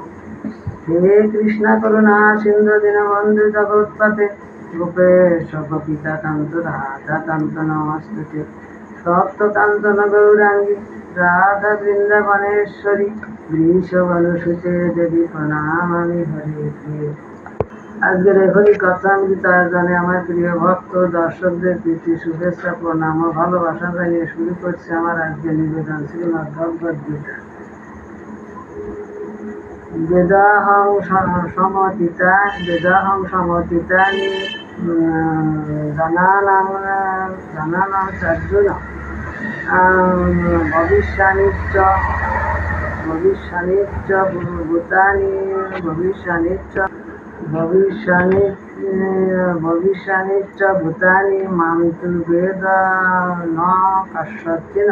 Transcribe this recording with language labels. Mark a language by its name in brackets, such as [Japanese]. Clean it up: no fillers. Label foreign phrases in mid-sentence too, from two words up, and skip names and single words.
[Sanskrit] हे कृष्ण करुणा सिंधु दीनबन्धु जगत्पते गोपेश गोपिकान्त राधाकान्त नमस्ते। सप्तकाञ्चन गौरांगी राधा वृंदावनेश्वरी वृषभानुसुते देवी प्रणामामि हरे प्रिय। [Bangla] আজকের এখনই কথামৃত আয়োজনে আমার প্রিয় ভক্ত দর্শকদের প্রীতি শুভেচ্ছা প্রণাম ও ভালোবাসা জানিয়ে শুরু করছি আমার আজকের নিবেদন শ্রীমদ্ ভগবদ গীতা। [Sanskrit] বেদাহং সমতীতানি জানানাং চার্জুন ভবিষ্যানিচ্চ ভূতানি ভবিষ্যানিচ্চ ভূতানি মাম তু বেদ ন কাশ্যতিন।